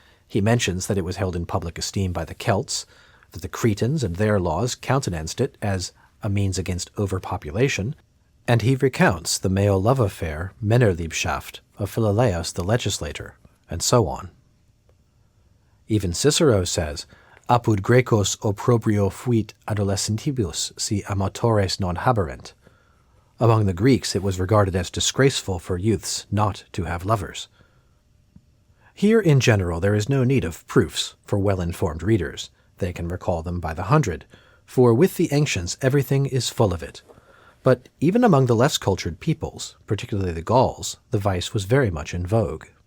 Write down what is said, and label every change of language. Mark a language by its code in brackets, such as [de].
[en] He mentions that it was held in public esteem by the Celts, that the Cretans and their laws countenanced it as a means against overpopulation, and he recounts the male love affair, Männerliebschaft, of Philolaus the legislator, and so on. Even Cicero says, [la] Apud Grecos opprobrio fuit adolescentibus si amatores non haberent. [en] Among the Greeks it was regarded as disgraceful for youths not to have lovers. Here in general there is no need of proofs for well-informed readers. They can recall them by the hundred, for with the ancients everything is full of it. But even among the less cultured peoples, particularly the Gauls, the vice was very much in vogue.